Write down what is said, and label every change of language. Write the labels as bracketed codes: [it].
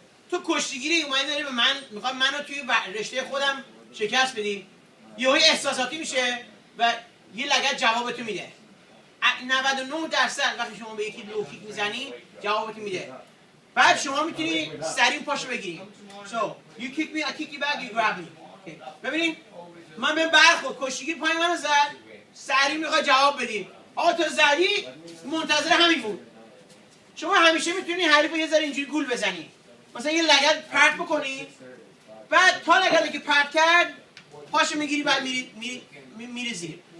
[fa] تو کشتیگیری اومدی داری به من میخواد منو توی رشته خودم شکست بدی یهو احساساتی میشه و یه لگد جوابتو میده. 99% وقتی شما به یکی لو کیک میزنی جوابتو میده. بعد شما میتونی سریع پاشو بگیری. [en] So you kick me, I kick you back, you grab me. Okay. [fa] ببینید من بهم برخورد کشتیگیر پای منو زد سریع میخواد جواب بدی. آقا تو زدی منتظر همین بود. شما همیشه میتونی حریفو یه ذره اینجوری گول بزنی. مثلا یه لگد پرت بکنی بعد تا لگدی که پرت کرد پاشو میگیری بعد میری زیر.